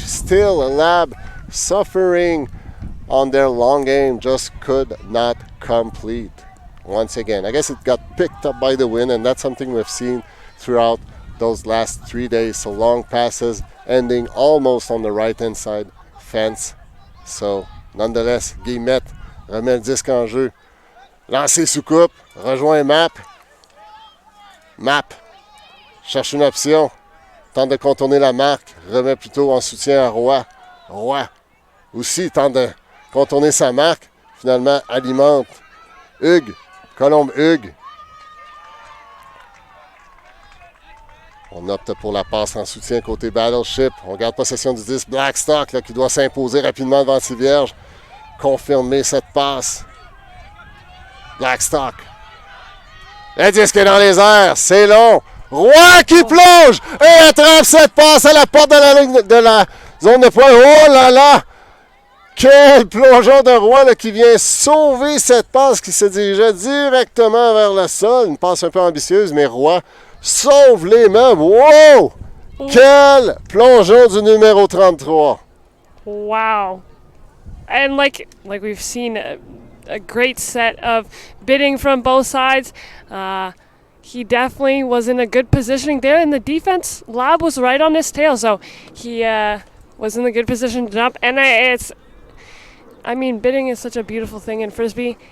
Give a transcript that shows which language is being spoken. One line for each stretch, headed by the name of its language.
English: Still, Lab suffering on their long game, just could not complete. Once again, I guess it got picked up by the wind, and that's something we've seen throughout those last 3 days. So long passes ending almost on the right-hand side fence. So, nonetheless,
French: Guillemette remet le disque en jeu. Lancé sous coupe, rejoint Map. Map cherche une option. Tente de contourner la marque, remet plutôt en soutien à Roy. Roy aussi tente de contourner sa marque. Finalement, alimente Hugues, Colombe Hugues. On opte pour la passe en soutien côté Battleship. On garde possession du 10. Blackstock là, qui doit s'imposer rapidement devant Tivierge. Confirmer cette passe. Blackstock. Le disque est dans les airs. C'est long. Roy qui plonge et attrape cette passe à la porte de la ligne de la zone de points. Oh là là! Quel plongeon de Roy là, qui vient sauver cette passe qui se dirigeait directement vers le sol. Une passe un peu ambitieuse, mais Roy sauve les meubles. Wow! Quel plongeon du numéro 33. Wow.
English: And like we've seen a great set of bidding from both sides. He definitely was in a good positioning there in the defense. Lab was right on his tail, so he was in a good position to jump. And bidding is such a beautiful thing in Frisbee.